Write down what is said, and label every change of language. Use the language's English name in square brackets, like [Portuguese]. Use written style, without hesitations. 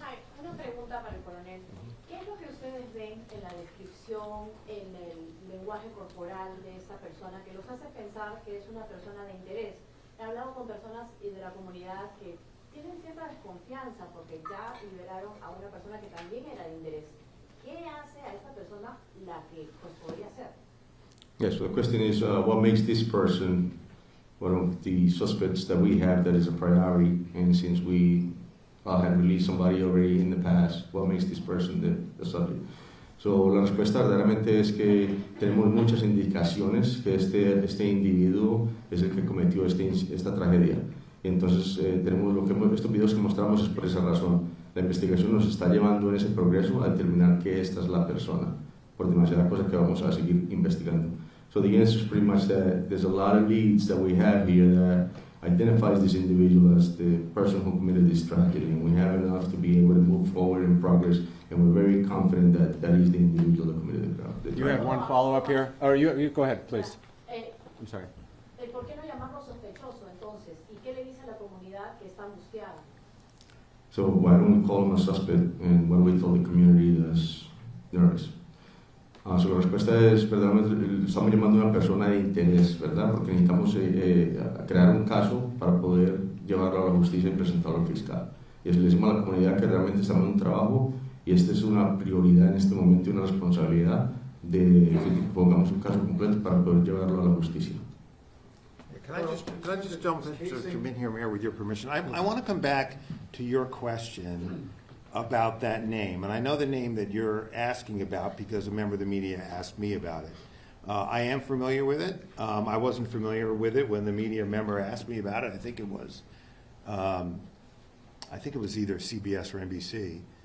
[Spanish] Hi, una pregunta para el coronel. ¿Qué es lo que ustedes ven en la descripción, en el lenguaje corporal de esta persona que los hace pensar que es una persona de interés? He hablado con personas de la comunidad que tienen cierta desconfianza porque ya liberaron a una persona que también era de interés. ¿Qué hace a esta persona la que pues podría ser? [English] Yes, so the question is, what makes this person one of the suspects that we have that is a priority, and since we had released somebody already in the past, what makes this person the subject? [Spanish] So, la respuesta verdaderamente es que tenemos muchas indicaciones que este individuo es el que cometió esta tragedia. Entonces, estos videos que mostramos es por esa razón. La investigación nos está llevando en ese progreso a determinar que esta es la persona, por demasiadas cosas que vamos a seguir investigando. [English] So the answer is pretty much that there's a lot of leads that we have here that identifies this individual as the person who committed this tragedy, and we have enough to be able to move forward in progress, and we're very confident that that is the individual that committed the crime. You have one follow-up here? Or you go ahead, please. I'm sorry. [Spanish] ¿Por qué no llamarlo sospechoso entonces? ¿Y qué le dice a la comunidad que está angustiada? [English] So why don't we call him a suspect, and why don't we tell the community that's nervous? [Spanish] So la respuesta es, verdaderamente, estamos llamando a una persona de interés, ¿verdad? Porque necesitamos crear un caso para poder llevarlo a la justicia y presentarlo al fiscal. Y le decimos a la comunidad que realmente estamos en un trabajo y esta es una prioridad en este momento y una responsabilidad de que pongamos un caso completo para poder llevarlo a la justicia. [English] Can I just jump in here, Mayor, with your permission? I want to come back to your question about that name. And I know the name that you're asking about because a member of the media asked me about it. I am familiar with it. I wasn't familiar with it when the media member asked me about it. I think it was either CBS or NBC.